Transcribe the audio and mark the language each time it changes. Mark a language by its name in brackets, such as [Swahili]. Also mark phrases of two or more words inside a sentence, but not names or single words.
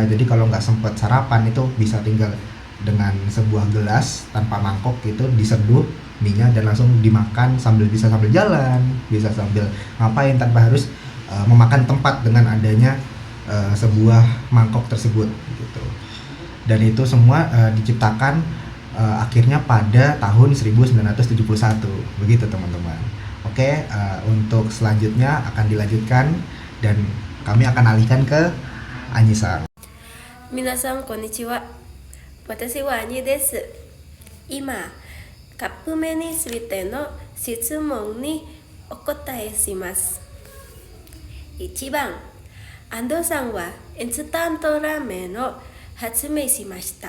[Indonesian] Jadi kalau nggak sempat sarapan itu bisa tinggal dengan sebuah gelas tanpa mangkok gitu diseduh mie-nya dan langsung dimakan sambil jalan, bisa sambil ngapain tanpa harus memakan tempat dengan adanya sebuah mangkok tersebut gitu. Dan itu semua diciptakan akhirnya pada tahun 1971. Begitu teman-teman. Oke, untuk selanjutnya akan dilanjutkan dan kami akan alihkan ke Anyi-san. [Japanese] 皆さんこんにちは。私はアニです。今、カップ麺についての質問にお答えします。1番、安藤さんはインスタントラーメンを発明しました。